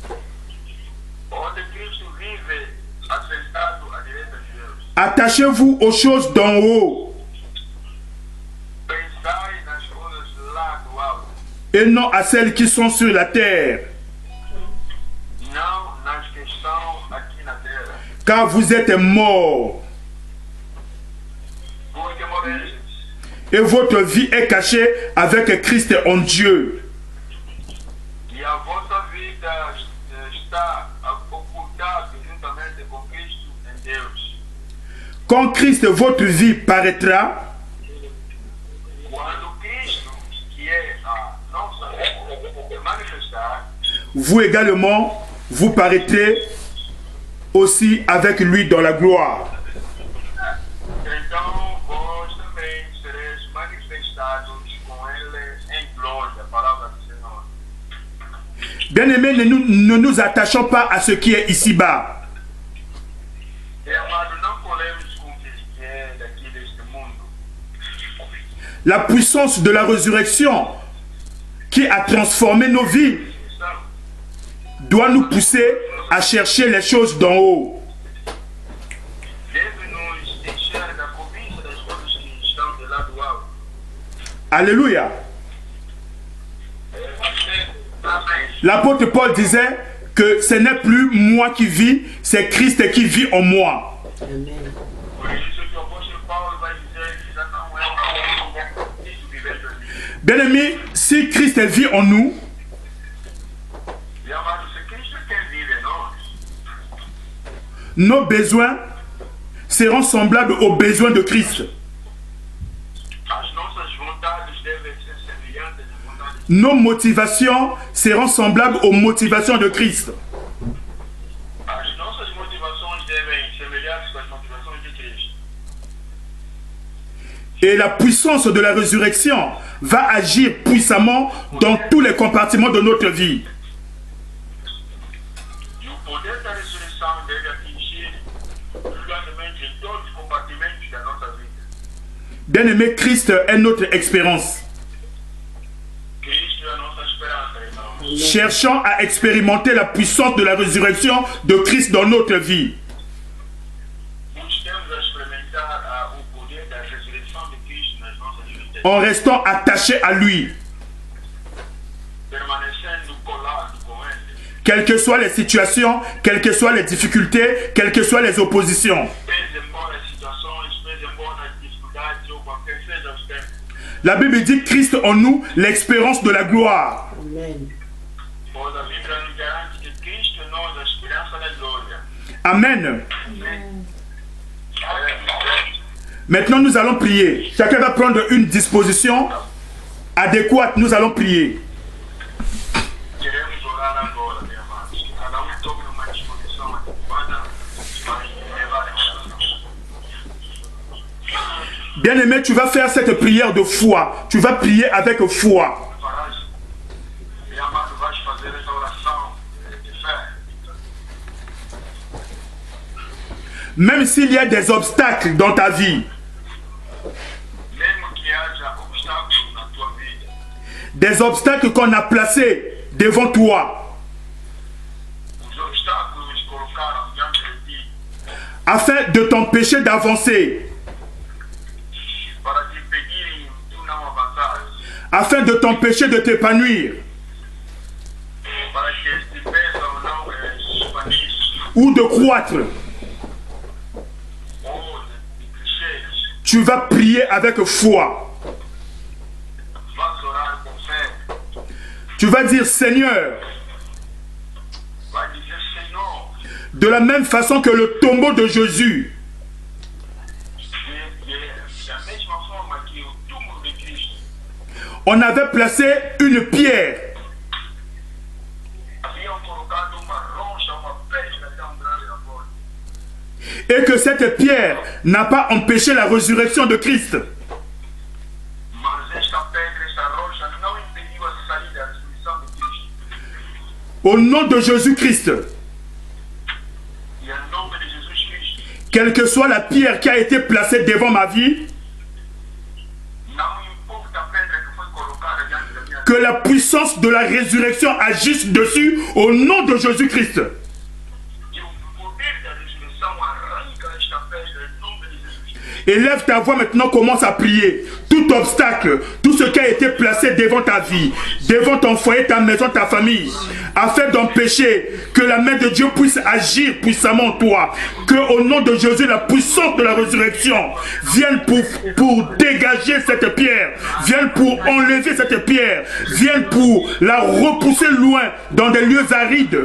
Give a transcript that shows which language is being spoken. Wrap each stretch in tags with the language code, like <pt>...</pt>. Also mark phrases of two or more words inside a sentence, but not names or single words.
<fr>Attachez-vous aux choses d'en haut et non à celles qui sont sur la terre. Car vous êtes morts et votre vie est cachée avec Christ en Dieu.</fr> <pt>está ocultado juntamente com Cristo em Deus.</pt> <fr>Quand Christ, votre vie, paraîtra,</fr> <pt>Quando Cristo, que é a nossa vida, manifestar,</pt> <fr>vous également, vous paraîtrez aussi avec lui dans la gloire.</fr> <pt>então vós também sereis manifestados com Ele em glória. Palavra do Senhor.</pt> <fr>Bien-aimés, ne nous attachons pas à ce qui est ici-bas.</fr> <pt>Amado, não colemos com o que é daqui deste mundo.</pt> <fr>La puissance de la résurrection qui a transformé nos vies doit nous pousser à chercher les choses d'en haut.</fr> <pt>Deve nos encher da cobiça das coisas que estão do lado alto.</pt> <fr>Alléluia.</fr> <pt>Amém.</pt> <fr>L'apôtre Paul disait que ce n'est plus moi qui vis, c'est Christ qui vit en moi.</fr> <pt>Por isso que o apóstolo Paulo vai dizer que já não é o Cristo vivendo em mim.</pt> <fr>Bien-aimés, si Christ vit en nous,</fr> <pt>E amado, se Cristo é quem vive em nós,</pt> <fr>nos besoins seront semblables aux besoins de Christ.</fr> <pt>as nossas vontades devem ser semelhantes às vontades</pt> <fr>Nos motivations seront semblables aux motivations de Christ.</fr> <pt>As nossas motivações devem semelhar-se com as motivações de Cristo.</pt> <fr>Et la puissance de la résurrection va agir puissamment dans tous les compartiments de notre vie.</fr> <pt>E o poder da ressurreição deve atingir grandemente em todos os compartimentos da nossa vida.</pt> <fr>Bien-aimé, Christ est notre expérience.</fr> <pt>Cristo é a nossa esperança, irmãos.</pt> <fr>Cherchons à expérimenter la puissance de la résurrection de Christ dans notre vie.</fr> <pt>Buscamos a experimentar o poder da ressurreição de Cristo nas nossas vidas,</pt> <fr>En restant attachés à lui.</fr> <pt>permanecendo colados com Ele.</pt> <fr>Quelles que soient les situations, quelles que soient les difficultés, quelles que soient les oppositions.</fr> <pt>Pese embora as situações, pese embora as dificuldades ou qualquer seja os tempos.</pt> <fr>La Bible dit Christ en nous, l'espérance de la gloire.</fr> <pt>Pois a Bíblia nos garante que Cristo é nós a esperança da glória.</pt> <fr>Amen. Maintenant, nous allons prier. Chacun va prendre une disposition adéquate. Nous allons prier.</fr> <pt>Queremos orar agora, meus amados. Que cada tome numa disposição adequada para levar em oração.</pt> <fr>Bien-aimé, tu vas faire cette prière de foi. Tu vas prier avec foi.</fr> <pt>Farás, meu amado, vais fazer essa oração de fé.</pt> <fr>Même s'il y a des obstacles dans ta vie,</fr> <pt>Mesmo que haja obstáculos na tua vida,</pt> <fr>des obstacles qu'on a placés devant toi,</fr> <pt>os obstáculos colocaram diante de ti</pt> <fr>afin de t'empêcher d'avancer,</fr> <pt>para te impedirem de não avançar,</pt> <fr>afin de t'empêcher de t'épanouir</fr> <pt>para que te impeçam não se expandir</pt> <fr>ou de croître,</fr> <pt>ou de crescer.</pt> <fr>tu vas prier avec foi.</fr> <pt>Vais orar com fé.</pt> <fr>Tu vas dire, Seigneur,</fr> <pt>Vai dizer, Senhor,</pt> <fr>de la même façon que le tombeau de Jésus</fr> <pt>da mesma forma que o túmulo de Cristo</pt> <fr>on avait placé une pierre</fr> <pt>haviam colocado uma rocha, uma pedra tão grande na porta,</pt> <fr>et que cette pierre n'a pas empêché la résurrection de Christ.</fr> <pt>mas esta pedra, esta rocha não impediu a saída da ressurreição de Cristo.</pt> <fr>Au nom de Jésus-Christ,</fr> <pt>E em nome de Jesus Cristo,</pt> <fr>quelle que soit la pierre qui a été placée devant ma vie,</fr> <pt>não importa a pedra que foi colocada diante da minha</pt> <fr>que la puissance de la résurrection agisse dessus au nom de Jésus-Christ.</fr> <pt>e o poder da ressurreição arranca esta pedra em nome de Jesus Cristo.</pt> <fr>Élève ta voix maintenant, commence à prier. Tout obstacle, tout ce qui a été placé devant ta vie, devant ton foyer, ta maison, ta famille, afin d'empêcher que la main de Dieu puisse agir puissamment en toi. Que au nom de Jésus, la puissance de la résurrection vienne pour dégager cette pierre, vienne pour enlever cette pierre, vienne pour la repousser loin dans des lieux arides.</fr>